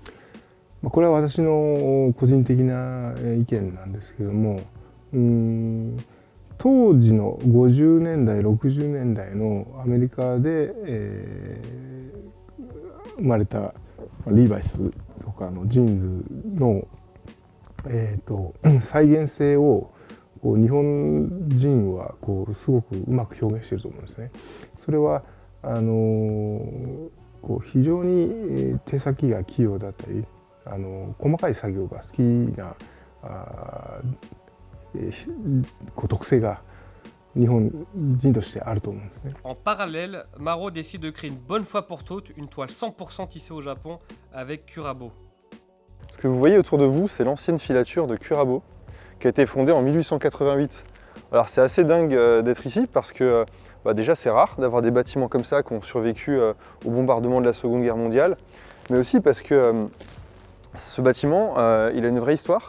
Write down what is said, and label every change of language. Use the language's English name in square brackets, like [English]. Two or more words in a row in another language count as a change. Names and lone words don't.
[Japanese] これは私の個人的な意見なんですけども、当時の50年代60年代のアメリカで、生まれたリーバイスとかのジーンズの、再現性を日本人はすごくうまく表現していると思うんですね。それは非常に手先が器用だったり細かい作業が好きな特性が日本人としてあると思うんですね。 [French] En parallèle, Maro décide de créer une bonne fois pour toutes une toile 100% tissée au Japon avec Kurabo. Ce que vous voyez autour de vous, c'est l'ancienne filature de Kurabo qui a été fondée en 1888. Alors c'est assez dingue d'être ici parce que déjà c'est rare d'avoir des bâtiments comme ça qui ont survécu au bombardement de la Seconde Guerre mondiale, mais aussi parce que ce bâtiment, il a une vraie histoire.